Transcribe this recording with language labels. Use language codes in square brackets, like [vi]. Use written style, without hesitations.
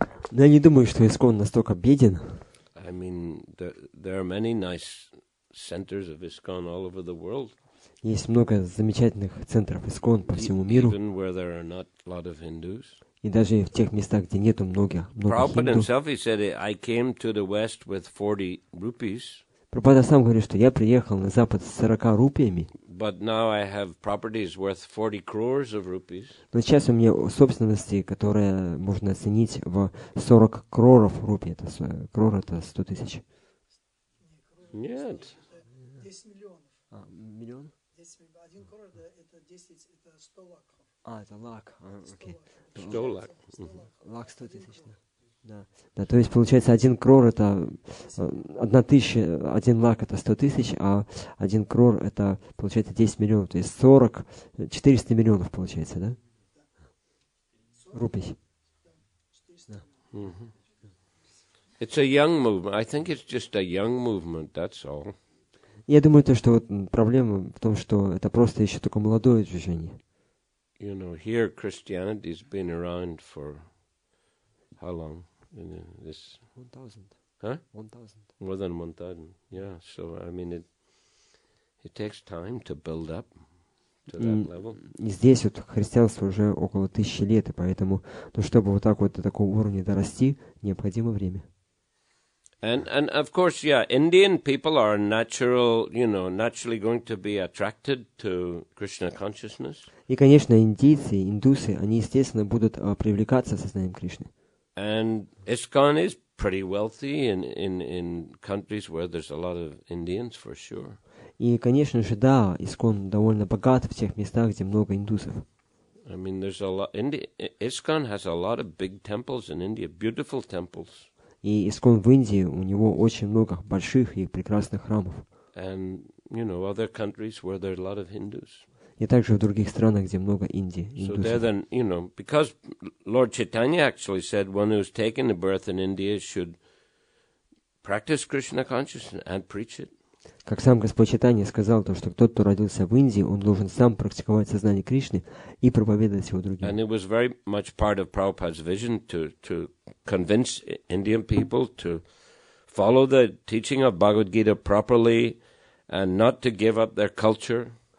[ru] Но я не думаю, что ИСККОН настолько беден. [en] I mean, there are many nice centers of ISKCON all over the world. [ru] Есть много замечательных центров ИСККОН по всему миру. [en] Even where there are not a lot of Hindus. [ru] И даже в тех местах, где нету много [en] Prabhupada [ru] хинду. [en] himself, he said, I came to the West with 40 rupees. [ru] Прабхупада сам говорит, что я приехал на Запад с 40 рупиями, [en] But now I have properties worth 40 crores of rupees. [ru] но сейчас у меня собственности, которые можно оценить в 40 кроров рупий. Крор — это 100 тысяч. Нет. 10 миллионов. Миллион? 1 крор это 10, это 100 лаков. Это лак. Окей. 100 лак. Лак 100 тысяч, да. Да, то есть получается 1 крор это 1000, 1 лак это 100 тысяч, а 1 крор это получается 10 миллионов, то есть 400 миллионов получается, да? Рупий. [en] It's a young movement. I think it's just a young movement, that's all. [ru] Я думаю, то, что вот проблема в том, что это просто еще только молодое движение. [en] You know, here Christianity's been around for how long? This 1000. Huh? 1000. More than 1,000. Yeah. So I mean, it takes time to build up to that level. [ru] И здесь вот христианство уже около 1000 лет, и поэтому, ну, чтобы вот так вот до такого уровня дорасти, необходимо время. [en] And of course, yeah, Indian people are naturally going to be attracted to Krishna consciousness. [ru] И, конечно, индийцы, индусы, они, естественно, будут привлекаться сознанием Кришны. [en] And ISKCON is pretty wealthy in countries where there's a lot of Indians, for sure. [ru] И, конечно же, да, ИСККОН довольно богат в тех местах, где много индусов. [en] I mean, there's a lot. ISKCON has a lot of big temples in India, beautiful temples. [ru] И ИСККОН в Индии, у него очень много больших и прекрасных храмов. [en] And, other countries where there are a lot of Hindus. [ru] И также в других странах, где много индусов. [en] So there then, because Lord Chaitanya actually said one who's taken a birth in India should practice Krishna consciousness and preach it. [ru] Как сам Господь Чайтанья сказал, то, что тот, кто родился в Индии, он должен сам практиковать сознание Кришны и проповедовать его другим. [en] And it was very much part of Prabhupada's vision to convince Indian people to follow the teaching of Bhagavad Gita properly and not to give up their culture.